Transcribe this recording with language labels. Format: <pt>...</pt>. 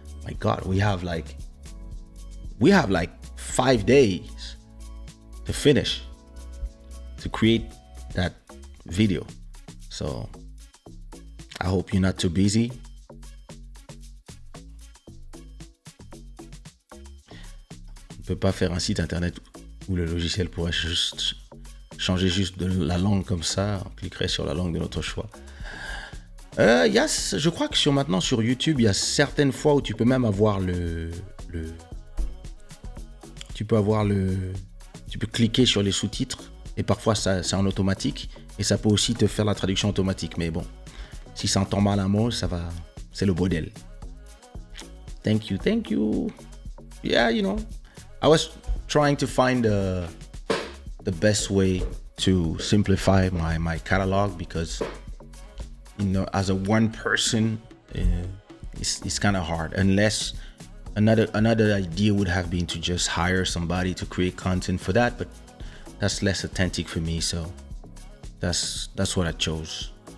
<en>My God, we have like 5 days to finish, to create that video. So I hope you're not too busy.</en> <fr>On peut pas faire un site internet où le logiciel pourrait juste changer juste de la langue comme ça. On cliquerait sur la langue de notre choix. Yes, je crois que maintenant sur YouTube, il y a certaines fois où tu peux même avoir tu peux cliquer sur les sous-titres et parfois c'est en automatique et ça peut aussi te faire la traduction automatique. Mais bon, si ça entend mal un mot, ça va, c'est le bordel.</fr> <en>Thank you. Yeah, I was trying to find the best way to simplify my catalog because, as a one person, it's kind of hard. Unless another idea would have been to just hire somebody to create content for that, but that's less authentic for me. So that's what I chose.</en>